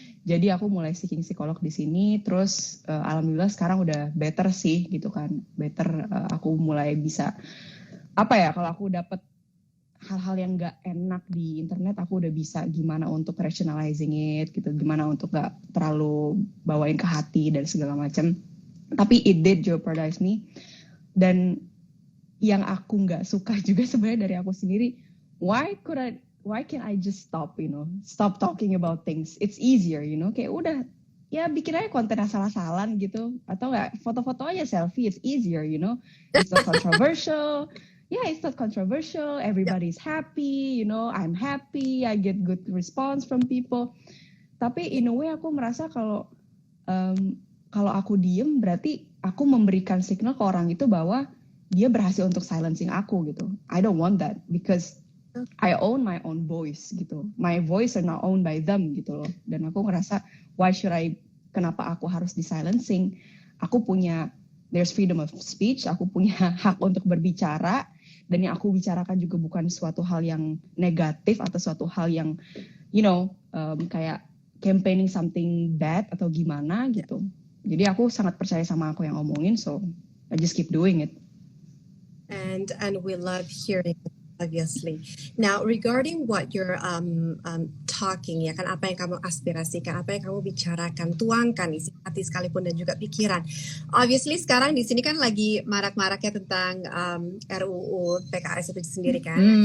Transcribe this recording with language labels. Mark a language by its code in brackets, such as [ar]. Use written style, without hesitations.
[id] Jadi aku mulai seeking psikolog di sini, terus alhamdulillah sekarang udah better sih gitu kan. Better, aku mulai bisa kalau aku dapat hal-hal yang gak enak di internet, aku udah bisa gimana untuk [en] rationalizing it [id] gitu, gimana untuk gak terlalu bawain ke hati dan segala macam. [en] Tapi it did jeopardize me. [id] Dan yang aku gak suka juga sebenarnya dari aku sendiri, [en] why can't I just stop talking about things? It's easier, [id] kayak udah, ya bikin aja konten asal-asalan gitu. Atau nggak, foto-foto aja selfie, [en] it's easier, It's not controversial. Yeah, it's not controversial. Everybody's happy, I'm happy. I get good response from people. [id] Tapi [en] in a way [id] aku merasa kalau aku diem, berarti aku memberikan signal ke orang itu bahwa dia berhasil untuk silencing aku gitu. [en] I don't want that, because I own my own voice gitu. My voice are not owned by them gitu loh. [id] Dan aku ngerasa, kenapa aku harus di-silencing? [en] There's freedom of speech, [id] aku punya hak untuk berbicara, dan yang aku bicarakan juga bukan suatu hal yang negatif atau suatu hal yang, kayak [en] campaigning something bad [id] atau gimana gitu. Jadi aku sangat percaya sama aku yang ngomongin, [en] so I just keep doing it. And we love hearing, obviously. [id] Now, regarding what you're talking, ya kan, apa yang kamu aspirasikan, apa yang kamu bicarakan, tuangkan isi hati sekalipun dan juga pikiran. Obviously, sekarang di sini kan lagi marak-maraknya tentang RUU PKS itu sendiri kan.